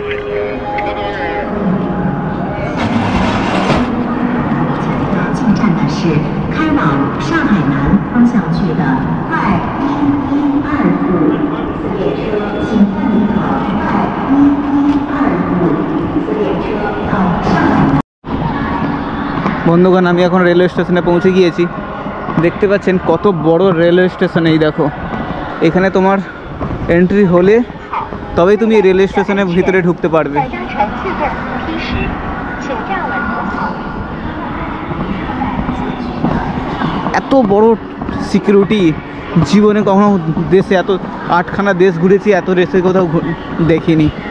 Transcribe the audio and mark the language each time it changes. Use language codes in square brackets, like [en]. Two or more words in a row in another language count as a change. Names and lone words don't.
[zh] 进站的是开往上海南方向去的2125列车，请办理好2125列车到上海南。 [bn] বন্ধুগণ, আমি এখন রেলওয়ে স্টেশনে পৌঁছে গিয়েছি। দেখতে পাচ্ছেন কত বড় রেলওয়ে স্টেশন। এই দেখো, এখানে তোমার এন্ট্রি হলে তবেই তুমি রেলওয়ে স্টেশনের ভিতরে ঢুকতে পারবে। এত বড় সিকিউরিটি জীবনে কখনো দেশে, এত 8খানা দেশ ঘুরেছি, এত দেশে কোথাও দেখিনি।